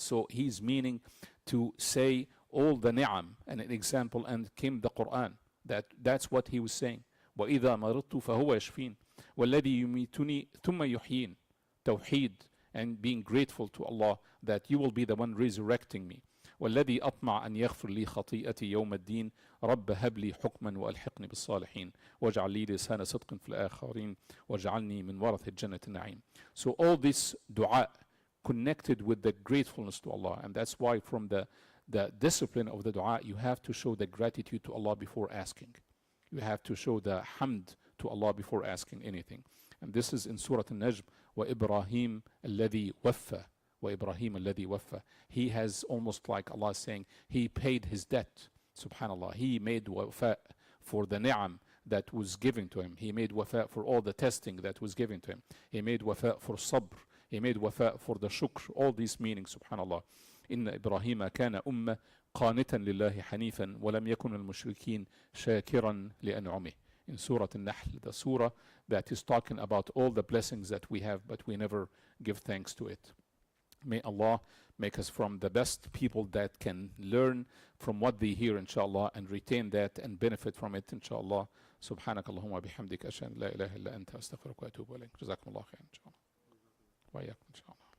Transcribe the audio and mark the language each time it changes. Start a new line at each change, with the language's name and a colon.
English: So He's meaning to say all the ni'am and an example, and came the Quran. That's what He was saying.
Arabic: وَإِذَا مَرِضْتُ فَهُوَ يَشْفِينَ وَالَّذِي يُمِيتُنِي ثُمَّ يُحْيِينَ.
English: Tawheed and being grateful to Allah that you will be the one resurrecting me.
Arabic: والذي أطمع أن يغفر لي خطيئتي يوم الدين رب هب لي حكما وألحقني بالصالحين واجعل لي لسان صدق في الآخرين واجعلني من ورثة جنة النعيم.
English: So all this dua connected with the gratefulness to Allah, and that's why from the discipline of the dua you have to show the gratitude to Allah before asking. You have to show the hamd to Allah before asking anything. And this is in Surah An-Najm,
Arabic: وَإِبْرَاهِيمَ الَّذِي وَفَّى. وَإِبْرَاهِيمَ الَّذِي وَفَّى.
English: He has almost like Allah is saying, he paid his debt. Subhanallah. He made wafa for the ni'am that was given to him. He made wafa for all the testing that was given to him. He made wafa for sabr. He made wafa for the shukr. All these meanings, subhanallah.
Arabic: إِنَّ إِبْرَاهِيمَ كَانَ أُمَّةً قَانِتًا لِلَّهِ حَنِيفًا وَلَمْ يَكُنْ الْمُشْرِكِينَ شَاكِرًا لِأَنْعُمِهِ.
English: In Surah An-Nahl, the surah that is talking about all the blessings that we have, but we never give thanks to it. May Allah make us from the best people that can learn from what they hear, inshallah, and retain that and benefit from it, inshallah.
Arabic: سبحانك اللهم وبحمدك أشهد أن لا إله إلا أنت أستغفرك وأتوب إليك. جزاكم الله خيرا إن شاء الله. وإياكم إن شاء الله.